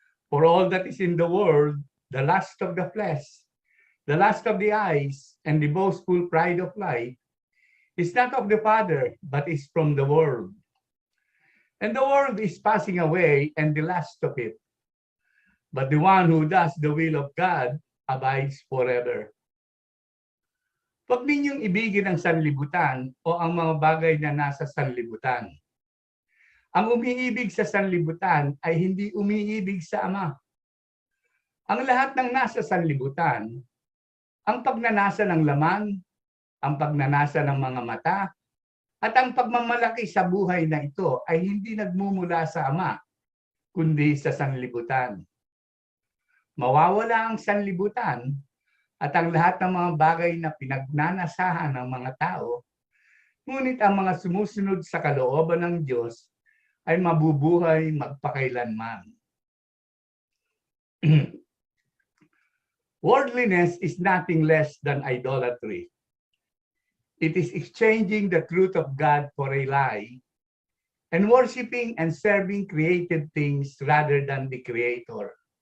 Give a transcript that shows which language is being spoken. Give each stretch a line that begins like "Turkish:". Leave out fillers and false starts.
English: For all that is in the world, the lust of the flesh, the lust of the eyes, and the boastful pride of life, is not of the Father, but is from the world. And the world is passing away, and the lust of it. But the one who does the will of God abides forever.
Filipino: Huwag ninyong ibigin ang sanlibutan o ang mga bagay na nasa sanlibutan. Ang umiibig sa sanlibutan ay hindi umiibig sa Ama. Ang lahat ng nasa sanlibutan, ang pagnanasa ng laman, ang pagnanasa ng mga mata, at ang pagmamalaki sa buhay na ito ay hindi nagmumula sa Ama, kundi sa sanlibutan. Mawawala ang sanlibutan at ang lahat ng mga bagay na pinagnanasahan ng mga tao, ngunit ang mga sumusunod sa kalooban ng Diyos ay mabubuhay magpakailanman.
English: Worldliness is nothing less than idolatry. It is exchanging the truth of God for a lie and worshiping and serving created things rather than the Creator.